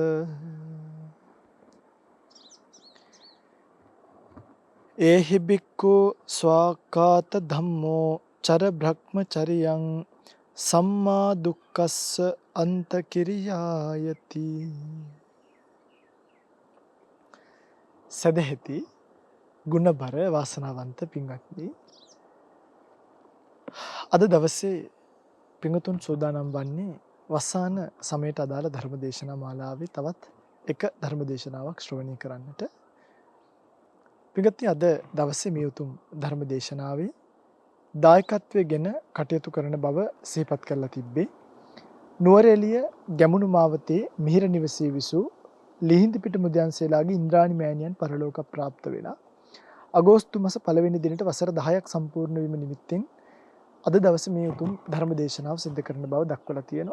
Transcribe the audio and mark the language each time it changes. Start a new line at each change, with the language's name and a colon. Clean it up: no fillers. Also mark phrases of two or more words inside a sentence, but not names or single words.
Pali: ඒහි බික්ඛු ස්වාකාත ධම්මෝ චර බ්‍රහ්මචරියං සම්මා දුක්ඛස්ස අන්තකිරියායති.
Sinhala: සදහෙති ගුණබර වාසනාවන්ත පින්වත්නි, අද දවසේ පින්වතුන් සූදානම් වන්නේ වසාන සමයට අදාළ ධර්මදේශනා මාලාවේ තවත් එක ධර්මදේශනාවක් ශ්‍රවණය කරන්නට. පින්වත්නි, අද දවසේ මේ උතුම් ධර්මදේශනාවේ දායකත්වයෙන් කටයුතු කරන බව සිහිපත් කරලා තිබ්බේ නුවරඑළිය ගැමුණු මාවතේ මිහිර නිවසේ විසූ ලිහිඳිපිට මුදියන්සේලාගේ ඉන්ද්‍රාණි මෑණියන් පරලෝක ප්‍රාප්ත වෙලා අගෝස්තු මාස 1 වෙනි දිනට වසර 10ක් සම්පූර්ණ වීම නිමිත්තෙන් අද දවසේ මේ උතුම් ධර්ම දේශනාව සිදු කරන බව දක්වලා තියෙනවා.